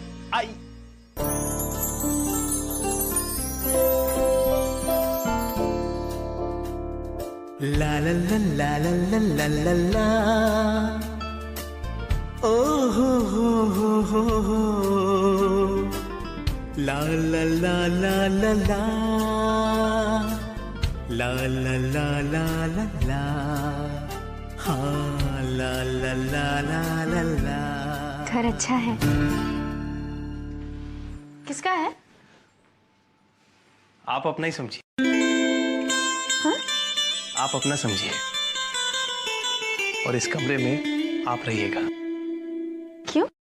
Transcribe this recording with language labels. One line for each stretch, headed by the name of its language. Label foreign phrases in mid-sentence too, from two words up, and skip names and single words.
Hindi: आई ला ला ला ला ला ला ला ला, ओ हो ला ला ला ला ला ला, ला ला ला ला ला ला, हाँ ला ला ला ला ला ला। घर अच्छा है। किसका है? आप अपना ही समझिए। हाँ? आप अपना समझिए और इस कमरे में आप रहिएगा। क्यों?